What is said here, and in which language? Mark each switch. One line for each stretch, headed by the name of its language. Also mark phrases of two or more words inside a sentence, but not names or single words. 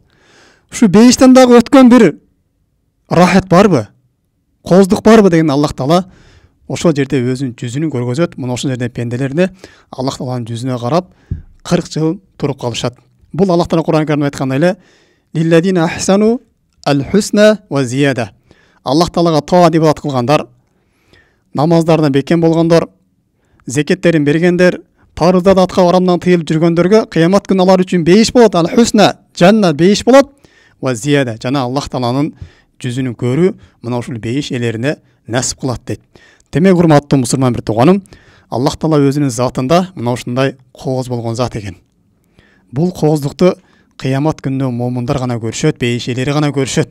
Kyrgyz: Ушу бейиштен дагы өткөн бир рахат барбы? Кооздук барбы?" деген Аллах Таала ошол жерде өзүнүн жүзүн көргөзөт. Мына ошол жерде пенделерде Аллах Тааланын жүзүнө карап 40 жыл туруп калышат. Бул Аллах Таала Кур'ан Каримде айткандай эле:
Arabic: "للذين أحسنوا الحسنى وزيادة."
Kyrgyz: Аллах Таалага тоат ибадат кылгандар, намаздарына бекем болгондор, зекеттерин бергендер, парыздарды аткарып арамдан тыйылып жүргөндөргө кыямат күнү алар үчүн бейиш болот. Аль-хусна, жанна бейиш болот.
Arabic: وزيادة,
Kyrgyz: жана Аллах Тааланын жүзүн көрүү мына ушул бейиш элерине насип кылат дейт. Демек, урматтуу мусулман бир тууганым, Аллах Таала өзүнүн затында мына ушундай кооз болгон зат экен. Бул кооздукту кыямат күнүндө момундар гана көрүшөт, бейиш элери гана көрүшөт.